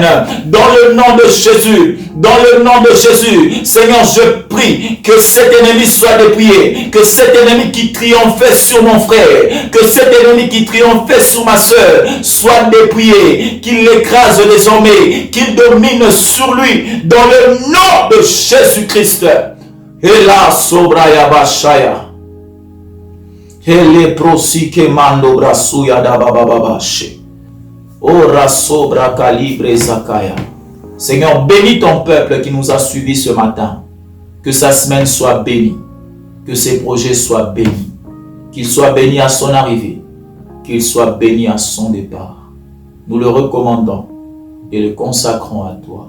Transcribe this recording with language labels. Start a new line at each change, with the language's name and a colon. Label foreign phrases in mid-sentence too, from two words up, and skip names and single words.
French: Dans le nom de Jésus, dans le nom de Jésus, Seigneur, je prie que cet ennemi soit dépouillé, que cet ennemi qui triomphait sur mon frère, que cet ennemi qui triomphait sur ma soeur soit dépouillé, qu'il l'écrase désormais, qu'il domine sur lui, dans le nom de Jésus-Christ. Et là, sobraya bashaya. Ele prosike mando brasuya da babababashe. Ora sobra calibre zakaya. Seigneur, bénis ton peuple qui nous a suivis ce matin. Que sa semaine soit bénie. Que ses projets soient bénis. Qu'il soit béni à son arrivée. Qu'il soit béni à son départ. Nous le recommandons et le consacrons à toi.